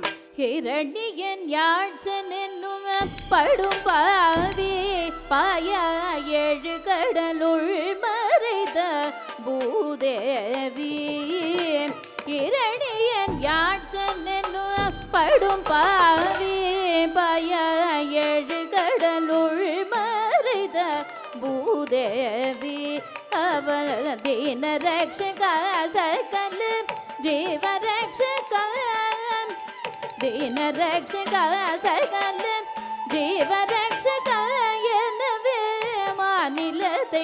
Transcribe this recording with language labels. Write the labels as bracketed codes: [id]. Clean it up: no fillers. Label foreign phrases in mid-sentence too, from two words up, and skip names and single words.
[ta] இரணியன் யாழ்ச்சன் என்னும் படும் பாவி பாயா ஏழு கடலுள் மறைத பூதேவி இரணியன் யாழ்ச்சன் என்னும் படும் பாவி பாயா ஏழு கடலுள் மறைத பூதேவி அவள் [sa] दीन रक्षक सकल जीव रक्षक दीन रक्षक सकल जीव [ta] रक्षक எனவே மாநிலத்தை